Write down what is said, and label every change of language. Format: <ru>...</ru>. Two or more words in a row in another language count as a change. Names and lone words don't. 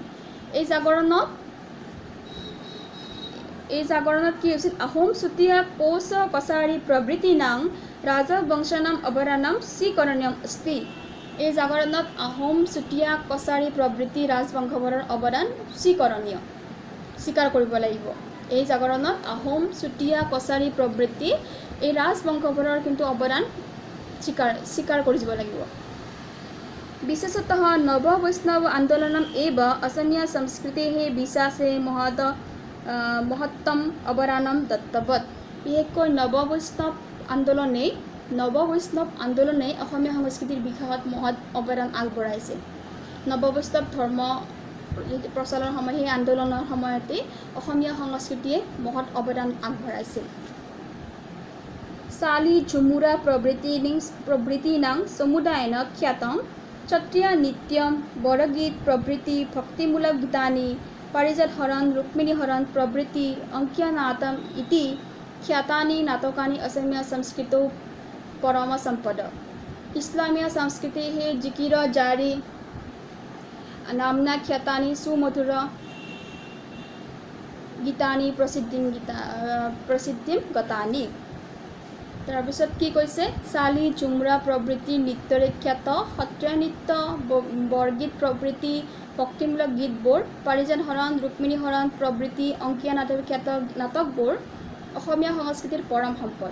<as>এই জাগৰণত কি হৈছিল</as> <sa>আহোম চুতীয়া কোচ কছাৰী প্ৰভৃতিনাং ৰাজবংশনাম অৱদানম স্বীকৰণীয়ম অস্তি।</sa> <as>এই জাগৰণত আহোম চুতীয়া কছাৰী প্ৰভৃতি ৰাজবংশবোৰৰ অৱদান স্বীকাৰ কৰিব লাগিব। এই জাগৰণত আহোম চুতীয়া কছাৰী প্ৰভৃতি এই ৰাজবংশবোৰৰ কিন্তু অৱদান স্বীকাৰ কৰি দিব লাগিব।</as> <sa>विशेषतः नव वैष्णव आंदोलनम एव असमिया संस्कृतेः विकासे महत्तम अवदानम दत्तवत्।</sa> <as>বিশেষকৈ নৱ বৈষ্ণৱ আন্দোলনে অসমীয়া সংস্কৃতিৰ বিকাশত মহৎ অৱদান আগবঢ়াইছে। নৱ বৈষ্ণৱ ধৰ্ম প্ৰচলনৰ সময় সেই আন্দোলনৰ সময়তে অসমীয়া সংস্কৃতিয়ে মহৎ অৱদান আগবঢ়াইছিল।</as> <sa>চালি ঝুমুৰা প্ৰভৃতিনাং সমুদায়েন খ্যাতম क्षत्रिय नृत्यम बरगीत प्रभृति भक्तिमूलक गीतानि पारिजात हरण रुक्मिणी हरण प्रभृति अंक्यनाटम इति ख्यातानि नाटकानि असमिया संस्कृतौ परम सम्पद। इस्लामिया संस्कृतेः जिकिर जारी नाम्ना ख्यातानि सुमधुर गीतानि प्रसिद्धिं गतानि।</sa> <as>তাৰপিছত কি কৈছে চালি ঝুমুৰা প্ৰভৃতি নৃত্যৰে খ্যাত সত্ৰীয়া নৃত্য বৰগীত প্ৰভৃতি ভক্তিমূলক গীতবোৰ পাৰিজাত হৰণ ৰুক্মিণী হৰণ প্ৰভৃতি অংকীয়া নাটৰ খ্যাত নাটকবোৰ অসমীয়া সংস্কৃতিৰ পৰম সম্পদ।</as>